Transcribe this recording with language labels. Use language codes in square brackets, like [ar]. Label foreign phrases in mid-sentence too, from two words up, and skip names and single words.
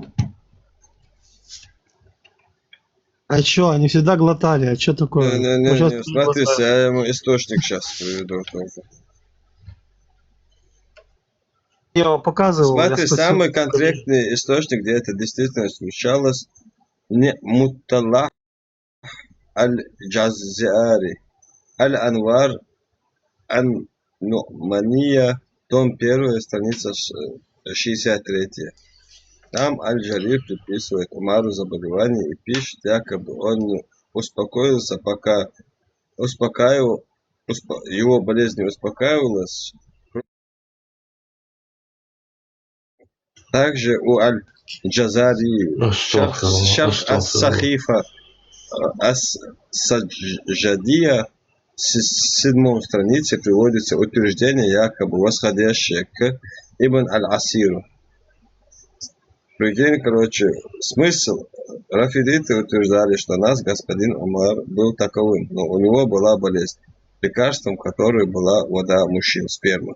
[ru] А чё, они всегда глотали, а чё такое? Не, смотри, я ему источник сейчас приведу тоже. Я его показывал. Смотри, самый конкретный источник, где это действительно случалось, не Муталлах аль-Джазари, аль-Анвар ан-Нумания, том 1, страница 63. Там Аль-Джарир приписывает Умару заболевание и пишет, якобы он не успокоился, пока его болезнь не успокаивалась. Также у Аль-Джазари Шарх ас-Сахифа ас-Саджадия с 7 странице приводится утверждение, якобы восходящее к Ибн Аль-Асиру. Прикинь, короче, смысл. Рафидиты утверждали, что нас господин Умар был таковым, но у него была болезнь, лекарством которой была вода мужчин, сперма.